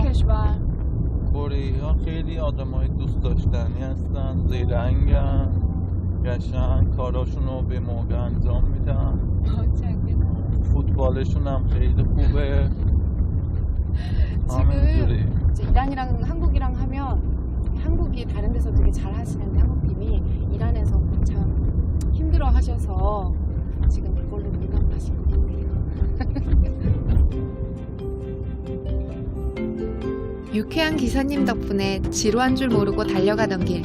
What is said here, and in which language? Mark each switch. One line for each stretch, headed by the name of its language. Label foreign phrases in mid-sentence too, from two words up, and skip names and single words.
Persian: کشور؟ کره ها خیلی آدم های دوست داشتنی هستن، زیرنگن، قشنگ کاراشون رو به موقع انجام میدن، فوتبالشون هم خیلی خوبه. همینجوری.
Korean: 지금 이란이랑 한국이랑 하면 한국이 다른 데서 되게 잘 하시는데 한국팀이 이란에서 참 힘들어 하셔서 지금 그걸로 민감하신 것 같아요. 유쾌한 기사님 덕분에 지루한 줄 모르고 달려가던 길.